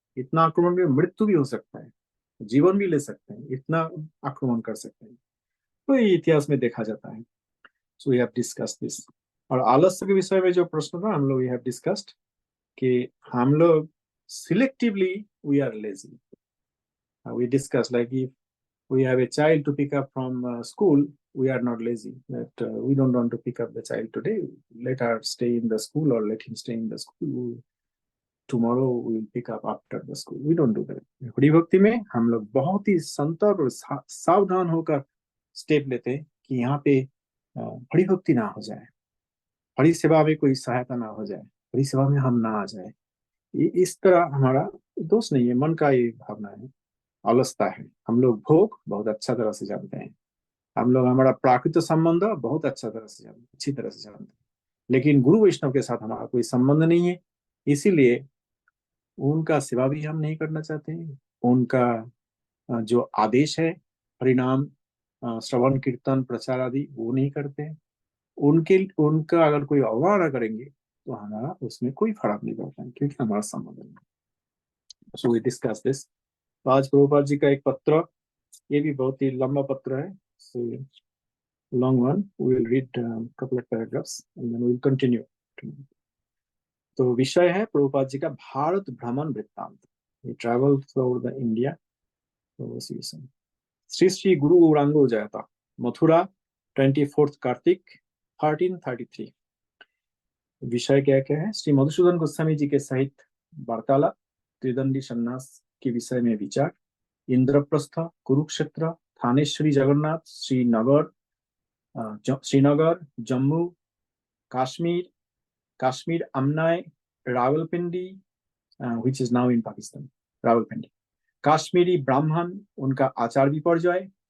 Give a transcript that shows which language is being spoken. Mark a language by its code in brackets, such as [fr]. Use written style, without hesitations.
[hi] इतना आक्रमण में मृत्यु भी हो सकता है, जीवन भी ले सकते हैं, इतना आक्रमण कर सकते हैं। तो ये इतिहास में देखा जाता है। [en] So we have discussed this. [hi] और आलस्य के विषय में जो प्रश्न था, हम लोग [en] we have discussed [hi] कि हम लोग [en] Selectively we are lazy. We discussed like if we have a child to pick up from school, we are not lazy. That we don't want to pick up the child today. Let her stay in the school or let him stay in the school. Tomorrow we will pick up after the school. We don't do that. [hi] Hari भक्ति में हम लोग बहुत ही संतर और सावधान होकर step लेते हैं कि यहाँ पे हरि भक्ति ना हो जाए, हरि सेवा में कोई सहायता ना हो जाए, हरि सेवा में हम ना आ जाए। इस तरह हमारा दोष नहीं है, मन का ये भावना है, अलसता है। हम लोग भोग बहुत अच्छा तरह से जानते हैं, हम लोग हमारा प्राकृतिक संबंध बहुत अच्छा तरह से जानते हैं, अच्छी तरह से जानते हैं, लेकिन गुरु वैष्णव के साथ हमारा कोई संबंध नहीं है। इसीलिए उनका सेवा भी हम नहीं करना चाहते हैं। उनका जो आदेश है, परिणाम, श्रवण कीर्तन प्रचार आदि, वो नहीं करते हैं। उनके उनका अगर कोई अवमानना करेंगे, तो हमारा उसमें कोई फर्क नहीं पड़ता है, क्योंकि हमारा संबंध नहीं। [en] So we discuss this. [hi] तो आज प्रभुपाद जी का एक पत्र, ये भी बहुत ही लंबा पत्र है, [en] So long one. We will read a couple of paragraphs and then we will continue. [hi] तो विषय है प्रभुपाद जी का भारत भ्रमण वृत्तांत। [en] He traveled throughout the India. [hi] तो उसी विषय। श्री श्री गुरु गौरांगो जयता, मथुरा 24 कार्तिक 1333। विषय क्या क्या है? श्री मधुसूदन गोस्वामी जी के सहित वार्तालाप, त्रिदंडी सन्यास के विषय में विचार, Indraprastha, Kurukshetra, थानेश्वरी Jagannath, Srinagar, Jammu, Kashmir, Kashmir, Amnai, Rawalpindi, [en] which is now in Pakistan, [hi] Rawalpindi, Kashmiri Brahman, उनका आचार विपर्जय,